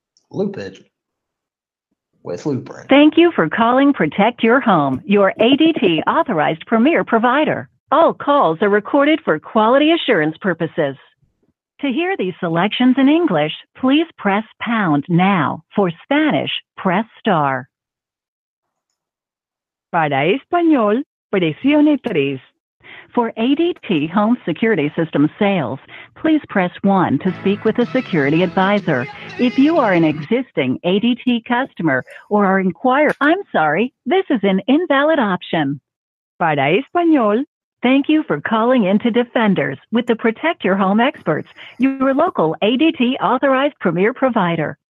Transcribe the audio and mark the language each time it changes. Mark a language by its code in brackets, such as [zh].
[en] Loop it with Looper. Thank you for calling Protect Your Home, your ADT authorized premier provider. All calls are recorded for quality assurance purposes. To hear these selections in English, please press pound now. For Spanish, press star. [es] Para español, presione tres. [en] For ADT Home Security System sales, please press 1 to speak with a security advisor. If you are an existing ADT customer or are inquiring, I'm sorry, this is an invalid option. [es] Para español, [en] thank you for calling into Defenders with the Protect Your Home experts, your local ADT authorized premier provider.